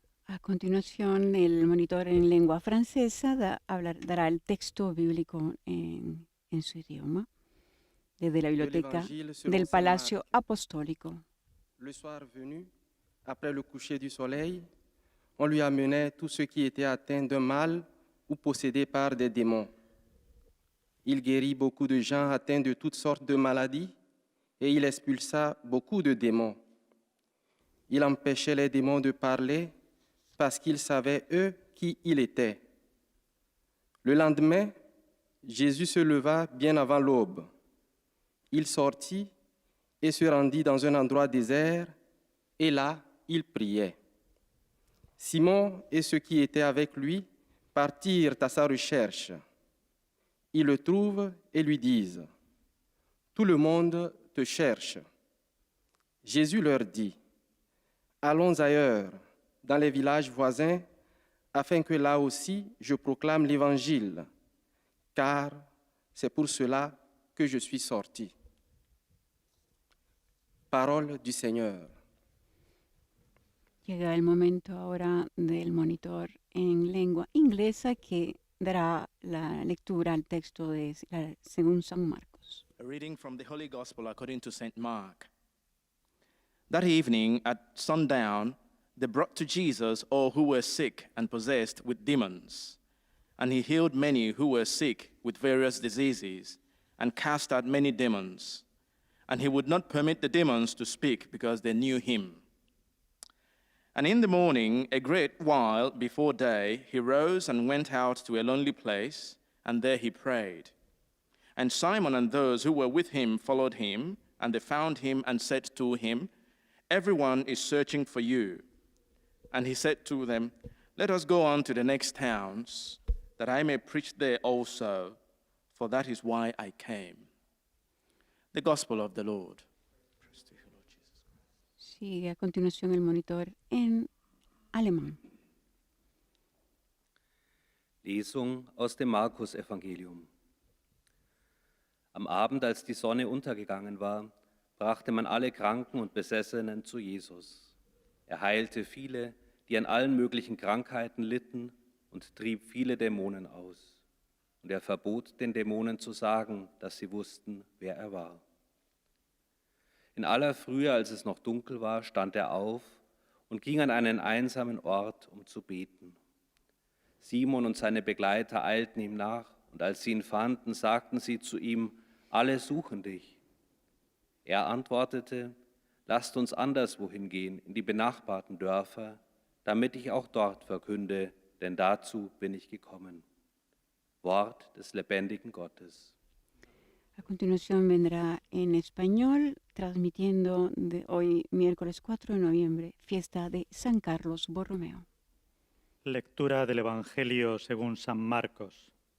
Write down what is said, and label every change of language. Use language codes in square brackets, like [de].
[es] A continuación, el monitor en lengua francesa dará el texto bíblico en su idioma, desde la biblioteca del Palacio Apostólico. [fr] Le soir venu, après le coucher du soleil, on lui amenait tous ceux qui étaient atteints d'un mal ou possédés par des démons. Il guérit beaucoup de gens atteints de toutes sortes de maladies et il expulsa beaucoup de démons. Il empêchait les démons de parler parce qu'ils savaient, eux, qui il était. Le lendemain, Jésus se leva bien avant l'aube. Il sortit et se rendit dans un endroit désert, et là, il priait. Simon et ceux qui étaient avec lui partirent à sa recherche. Ils le trouvent et lui disent: tout le monde te cherche. Jésus leur dit: allons ailleurs, dans les villages voisins, afin que là aussi je proclame l'Évangile, car c'est pour cela que je suis sorti. Parole du Señor. [es] Llega el momento ahora del monitor en lengua inglesa que dará la lectura al texto según San Marcos. [en] A reading from the Holy Gospel according to St. Mark. That evening at sundown, they brought to Jesus all who were sick and possessed with demons, and he healed many who were sick with various diseases and cast out many demons. And he would not permit the demons to speak because they knew him. And in the morning, a great while before day, he rose and went out to a lonely place, and there he prayed. And Simon and those who were with him followed him, and they found him and said to him, everyone is searching for you. And he said to them, let us go on to the next towns, that I may preach there also, for that is why I came. The Gospel of the Lord. Praise to you, Lord Jesus. [es] Sigue a continuación el monitor en alemán. [de] Lesung aus dem Markus-Evangelium. Am Abend, als die Sonne untergegangen war, brachte man alle Kranken und Besessenen zu Jesus. Er heilte viele, die an allen möglichen Krankheiten litten, und trieb viele Dämonen aus. Und er verbot den Dämonen zu sagen, dass sie wussten, wer er war. In aller Frühe, als es noch dunkel war, stand er auf und ging an einen einsamen Ort, um zu beten. Simon und seine Begleiter eilten ihm nach, und als sie ihn fanden, sagten sie zu ihm: alle suchen dich. Er antwortete: lasst uns anderswohin gehen, in die benachbarten Dörfer, damit ich auch dort verkünde, denn dazu bin ich gekommen. Wort des lebendigen Gottes. [es] A continuación vendrá en español, transmitiendo de hoy, miércoles 4 de noviembre, fiesta de San Carlos Borromeo. Lectura del Evangelio según San Marcos.